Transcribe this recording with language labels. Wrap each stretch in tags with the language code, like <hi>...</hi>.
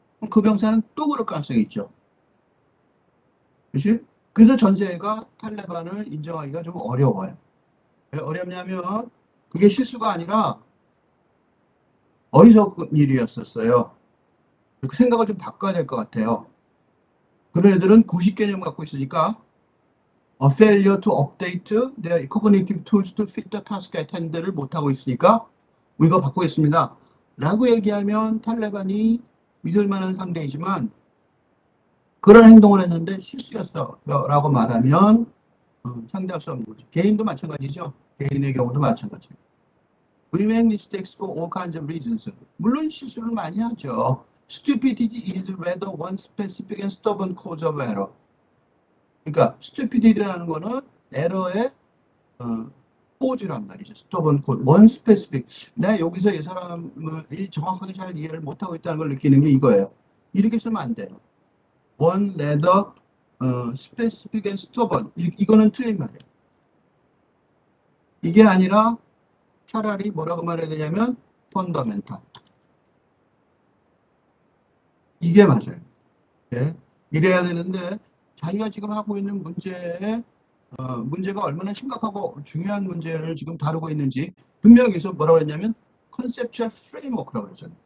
<ko>그 병사는 또 그럴 가능성이 있죠. 그렇지? 그래서 전 세계가 탈레반을 인정하기가 좀 어려워요. 왜 어렵냐면 그게 실수가 아니라 어리석은 일이었었어요. 그 생각을 좀 바꿔야 될 것 같아요. 그런 애들은 구식 개념 갖고 있으니까</ko> <en>a failure to update their cognitive tools to fit the task at hand</en> <ko>를 못하고 있으니까 우리가 바꾸겠습니다. 라고 얘기하면 탈레반이 믿을 만한 상대이지만 그런 행동을 했는데 실수였어 라고 말하면 상대할 수 없는 거죠. 개인도 마찬가지죠. 개인의 경우도 마찬가지예요.</ko> <en>We make mistakes for all kinds of reasons.</en> <ko>물론 실수를 많이 하죠.</ko> <en>Stupidity is rather one specific and stubborn cause of error.</en> <ko>그러니까 stupidity라는 거는 에러의 cause란 말이죠.</ko> <en>stubborn cause. one specific.</en> <ko>내가 여기서 이 사람을 정확하게 잘 이해를 못하고 있다는 걸 느끼는 게 이거예요. 이렇게 쓰면 안 돼요.</ko> <en>one rather specific and stubborn.</en> <ko>이거는 틀린 말이에요. 이게 아니라 차라리 뭐라고 말해야 되냐면 fundamental. 이게 맞아요. 네. 이래야 되는데 자기가 지금 하고 있는 문제가 얼마나 심각하고 중요한 문제를 지금 다루고 있는지 분명히 여기서 뭐라고 했냐면 conceptual framework라고 그랬잖아요.</ko>